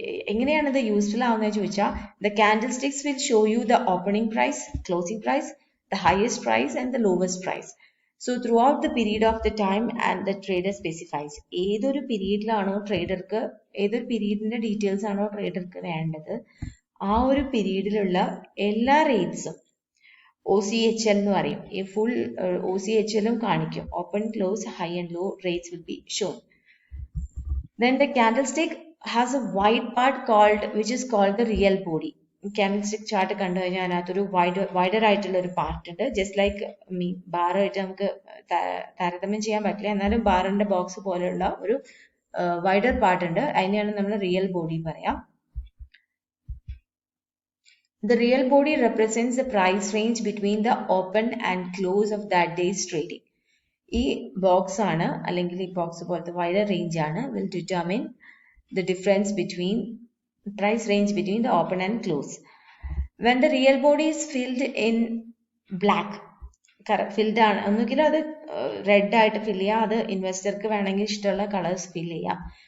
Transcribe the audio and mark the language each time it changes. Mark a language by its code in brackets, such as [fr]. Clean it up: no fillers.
[ml] എങ്ങനെയാണ് ഇത് യൂസ്ഫുൾ ആവുന്നത് ചോദിച്ചാൽ, [en] the candlesticks will show you the opening price, closing price, the highest price and the lowest price. So throughout the period of the time and the trader specifies, [ml] ഏതൊരു പീരീഡിലാണോ ട്രേഡർക്ക്, ഏതൊരു പീരീഡിന്റെ details ആണോ ട്രേഡർക്ക് വേണ്ടത്, ആ ഒരു പീരീഡിലുള്ള എല്ലാ റേറ്റ്സും OCHL എന്ന് പറയും, ഈ ഫുൾ OCHLും കാണിക്കും. [en] Open, close, high and low rates will be shown. Then the candlestick has a wide part which is called the real body. [ml] കാൻഡിൽസ്റ്റിക് chart കണ്ടു കഴിഞ്ഞാൽ അതിനകത്തൊരു വൈഡർ ആയിട്ടുള്ള ഒരു പാർട്ട് ഉണ്ട്. ജസ്റ്റ് ലൈക്ക് ബാറായിട്ട് നമുക്ക് താരതമ്യം ചെയ്യാൻ പറ്റില്ല, എന്നാലും ബാറിന്റെ ബോക്സ് പോലെയുള്ള ഒരു വൈഡർ പാർട്ട് ഉണ്ട്. അതിനെയാണ് നമ്മൾ റിയൽ ബോഡി പറയാം. [en] The real body represents the price range between the open and close of that day's trading. [ml] ഈ ബോക്സ് ആണ്, അല്ലെങ്കിൽ ഈ ബോക്സ് പോലത്തെ വൈഡർ റേഞ്ച് ആണ്, [en] will determine the difference between price range between the open and close. When the real body is filled in black, [ml] filled ആണ്, ഒന്നുകിൽ അത് red ആയിട്ട് ഫിൽ ചെയ്യാം, അത് ഇൻവെസ്റ്റർക്ക് വേണമെങ്കിൽ ഇഷ്ടമുള്ള കളേഴ്സ് ഫിൽ ചെയ്യാം.